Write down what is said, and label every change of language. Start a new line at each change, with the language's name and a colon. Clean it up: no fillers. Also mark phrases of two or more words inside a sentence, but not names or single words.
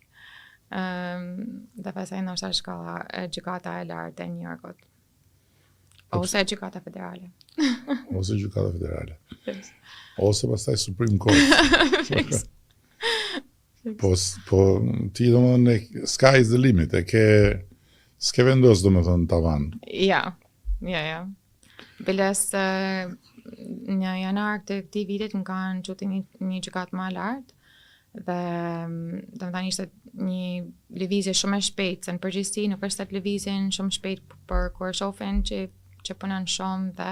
Albanian: Dhe pastaj ndoshta shkalla e gjykata e lartë e New Yorkut. Ose gjykata federale. Ose gjykata federale. Yes. Ose pastaj
English: Supreme Court.
Albanian: Po ti domethënë
English: sky is the limit,
Albanian: s'ke vendos domethënë tavan. Ja. Biles në janar të këtij vitit më kanë çuti një gjykatë më lart dhe domethënë ishte një lëvizje shumë e shpejtë, se në përgjithësi nuk është atë lëvizjen shumë shpejt për kur shohin që punon shumë